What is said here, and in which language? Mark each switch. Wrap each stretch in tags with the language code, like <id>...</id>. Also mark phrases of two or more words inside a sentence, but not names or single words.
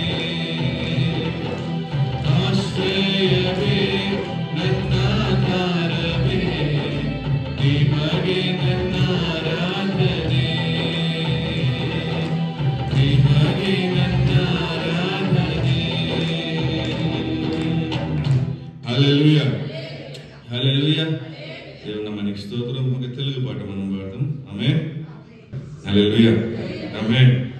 <kn>ಆಶ್ರಯವೇ ನನ್ನ ಆಧಾರವೇ ನಿಮಗೆ ನನ್ನ ಆರಾಧನೆ ನಿಮಗೆ ನನ್ನ ಆರಾಧನೆ</kn> <te>హల్లెలూయా హల్లెలూయా దేవుని నామానికి స్తోత్రం. ఒక తెలుగు పాట మనం పాడదాం. ఆమేన్ హల్లెలూయా ఆమేన్.</te>